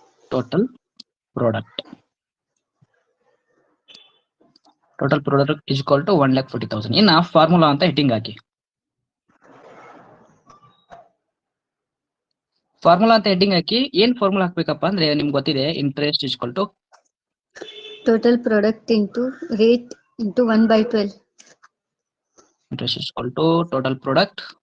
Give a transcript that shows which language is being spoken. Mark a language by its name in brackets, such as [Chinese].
[English] Total product is equal to 1,40,000. [Kannada] ಇನ್ನ formula ಅಂತ heading ಹಾಕಿ. Formula ಅಂತ ಹೆಡ್ಡಿಂಗ್ ಹಾಕಿ. ಏನ್ ಫಾರ್ಮುಲಾ ಹಾಕ್ಬೇಕಪ್ಪ ಅಂದ್ರೆ ನಿಮ್ಗೆ ಗೊತ್ತಿದೆ, [English] Interest is equal to Total product into rate into 1/12. Interest is equal to total product